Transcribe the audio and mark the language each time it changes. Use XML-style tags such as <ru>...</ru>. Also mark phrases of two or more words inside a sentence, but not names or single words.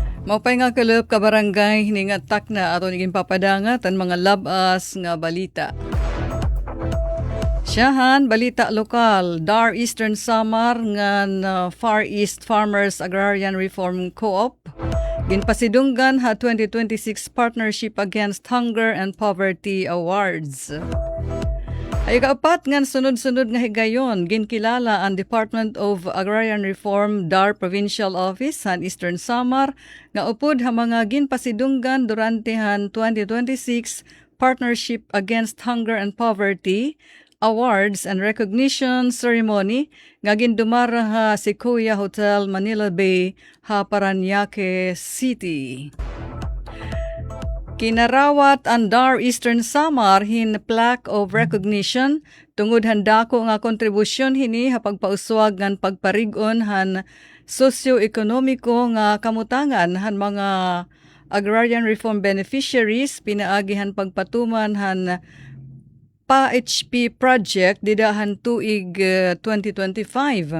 <war>Mapay nga kalop ka barangay hiningatak na ato naging papadangat ang mga labas nga balita. Siyahan, balita lokal, Dar Eastern Samar ngan Far East Farmers Agrarian Reform Co-op. Ginpasidunggan ha 2026 Partnership Against Hunger and Poverty Awards. Ay kaapat ngan sunod-sunod nga higayon, ginkilala ang Department of Agrarian Reform Dar Provincial Office han Eastern Samar nga upod ha mga ginpasidunggan durante han 2026 Partnership Against Hunger and Poverty Awards and Recognition Ceremony nga gindumara ha Sequoia Hotel Manila Bay ha Parañaque City. Kinarawat ang Dar Eastern Samar hin</war> <en>plaque of recognition</en> <war>tungod handako nga kontribusyon hini ha pagpauswag ngan pagparig-on han sosyo-ekonomiko nga kamutangan han mga</war> <en>agrarian reform beneficiaries</en> <war>pinaagihan pagpatuman han PA-HP project didahan tuig 2025.</war>